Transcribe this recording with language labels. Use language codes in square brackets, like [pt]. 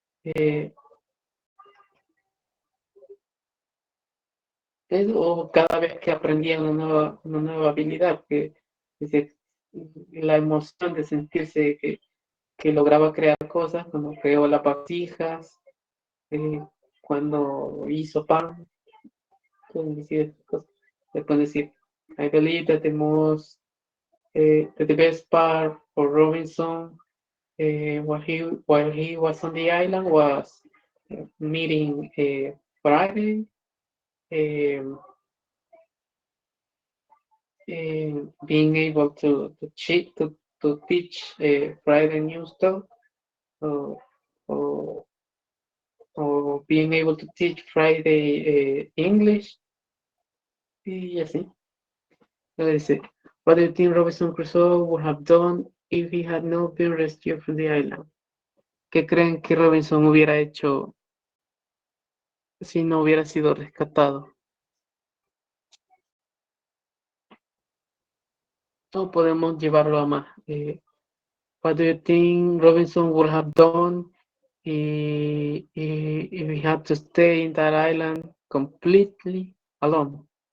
[es] eh, o cada vez que aprendía una nueva habilidad, que es decir, la emoción de sentirse que lograba crear cosas, cuando creó las vasijas, eh, cuando hizo pan, pueden decir estas cosas. Se pueden decir, [en] I believe that that the best part for Robinson while he was on the island was meeting Friday, um, being able to teach Friday new stuff, or, or, or being able to teach Friday English, [es] y así. [en] Dice, what do you think Robinson Crusoe would have done if he had not been rescued from the island? [es] ¿Qué creen que Robinson hubiera hecho si no hubiera sido rescatado? No podemos llevarlo a más. [en] What do you think Robinson would have done if he had to stay in that island completely alone?